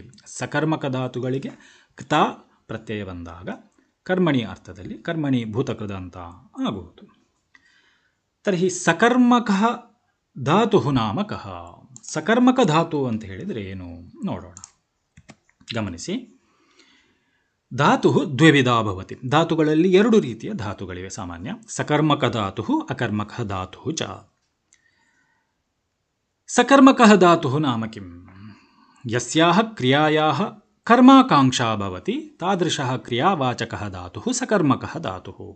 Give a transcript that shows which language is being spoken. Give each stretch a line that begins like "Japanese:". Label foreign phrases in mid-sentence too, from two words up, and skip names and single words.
Kannada: ಸಕರ್ಮಕ ಧಾತುಗಳಿಗೆ ಕ್ತ ಪ್ರತ್ಯಯ ಬಂದಾಗ ಕರ್ಮಣಿ ಅರ್ಥದಲ್ಲಿ ಕರ್ಮಣಿ ಭೂತಕೃದಂತ ಆಗುವುದು.
Sanskrit: ತರ್ಹಿ ಸಕರ್ಮಕ ಧಾತು ನಾಮ ಕಃ?
Kannada: ಸಕರ್ಮಕ ಧಾತು ಅಂತ ಹೇಳಿದರೆ ಏನು ನೋಡೋಣ. ಗಮನಿಸಿ.
Sanskrit: ಧಾತು ದ್ವಿವಿಧ ಭವತಿ.
Kannada: ಧಾತುಗಳಲ್ಲಿ ಎರಡು ರೀತಿಯ ಧಾತುಗಳಿವೆ ಸಾಮಾನ್ಯ.
Sanskrit: ಸಕರ್ಮಕ ಧಾತು, ಅಕರ್ಮಕ ಧಾತು ಚ. ಸಕರ್ಮಕ ಧಾತು ನಾಮ ಕಿಂ? ಯಸ್ಯಾಹ ಕ್ರಿಯಾಯಾಹ ಕರ್ಮಾಕಾಂಕ್ಷಾ ಭವತಿ ತಾದೃಶಃ ಕ್ರಿಯಾವಾಚಕಃ ಧಾತು ಸಕರ್ಮಕಃ ಧಾತು.